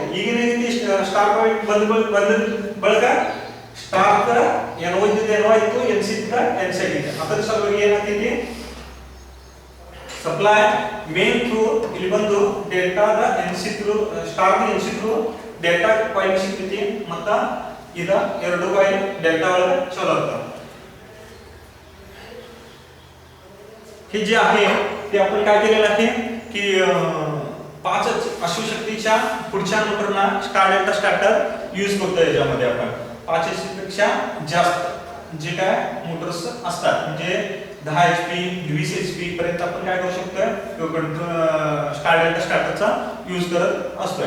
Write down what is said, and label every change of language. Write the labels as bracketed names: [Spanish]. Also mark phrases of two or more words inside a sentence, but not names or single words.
[Kannada] ಈಗಿನಾಗೈತಿ [English] star point [Kannada] ಬಂದ ಬಳಿಕ ಸ್ಟಾರ್ ದ NO ಇದ್ದಿದ್ದ NO ಆಯ್ತು, NC ಇದ್ದಿದ್ದ NC ಆಗಿತ್ತು. ಅದರ ಸಲುವಾಗಿ ಏನಾಗ್ತೈತಿ [English] supply main through [Kannada] ಇಲ್ಲಿ ಬಂದು ಡೆಲ್ಟಾ ದ NC ಥ್ರೂ ಸ್ಟಾರ್ ದ NC ಥ್ರೂ [English] delta coil [Kannada] ಸಿಗ್ತೈತಿ ಮತ್ತು इधर ಎರಡು ಕಾಯಿಲ್ ಡೆಲ್ಟಾ ಒಳಗೆ [Marathi] चालू होतं. हे जे आहे ते आपण काय केलेलं आहे की 5 अश्वशक्तीच्या पुढच्या मोटरना [English] star delta starter use [Marathi] करतो. याच्यामध्ये आपण 5 पेक्षा जास्त जे काय मोटर्स असतात म्हणजे 10 HP 20 HP पर्यंत आपण काय करू शकतो [English] star delta starter [Marathi] यूज करत असतो.